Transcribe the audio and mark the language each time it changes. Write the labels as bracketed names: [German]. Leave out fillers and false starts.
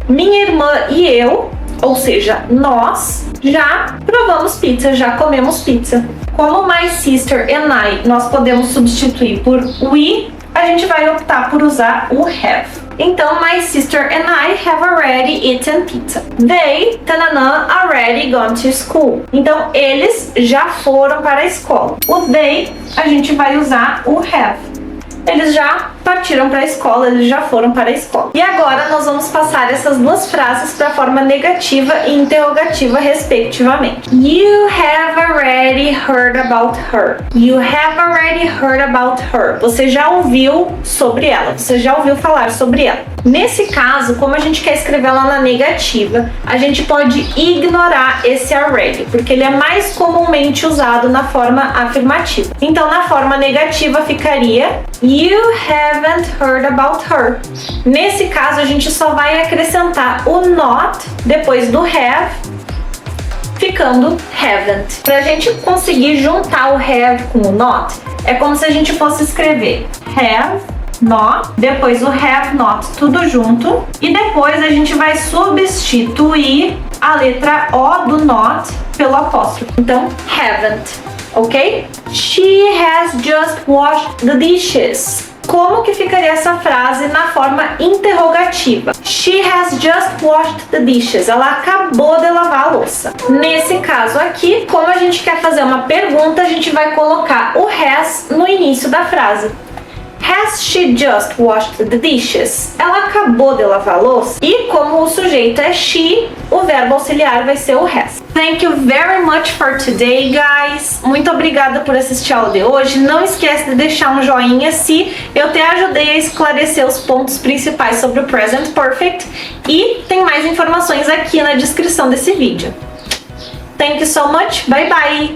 [Portuguese] Minha irmã e eu, ou seja, nós, já provamos pizza, já comemos pizza. Como [English] my sister and I [Portuguese] nós podemos substituir por we, a gente vai optar por usar o have. [English] Então, my sister and I have already eaten pizza. They, tanana, already gone to school. [Portuguese] Então, eles já foram para a escola. O they, a gente vai usar o have. Eles já partiram para a escola, eles já foram para a escola. E agora nós vamos passar essas duas frases para a forma negativa e interrogativa, respectivamente. [English] You have already heard about her. You have already heard about her. [Portuguese] Você já ouviu sobre ela, você já ouviu falar sobre ela. Nesse caso, como a gente quer escrever ela na negativa, a gente pode ignorar esse already, porque ele é mais comumente usado na forma afirmativa. Então, na forma negativa ficaria [English] You haven't heard about her. [Portuguese] Nesse caso, a gente só vai acrescentar o not depois do have, ficando haven't. Pra gente conseguir juntar o have com o not, é como se a gente fosse escrever have not, depois o have not, tudo junto, e depois a gente vai substituir a letra O do not pelo apóstrofo. Então, haven't. Ok? [English] She has just washed the dishes. [Portuguese] Como que ficaria essa frase na forma interrogativa? [English] She has just washed the dishes. [Portuguese] Ela acabou de lavar a louça. Nesse caso aqui, como a gente quer fazer uma pergunta, a gente vai colocar o has no início da frase. [English] Has she just washed the dishes? [Portuguese] Ela acabou de lavar a louça. E como o sujeito é she, o verbo auxiliar vai ser o has. [English] Thank you very much for today, guys. [Portuguese] Muito obrigada por assistir a aula de hoje. Não esquece de deixar um joinha se eu te ajudei a esclarecer os pontos principais sobre o Present Perfect. E tem mais informações aqui na descrição desse vídeo. [English] Thank you so much. Bye bye.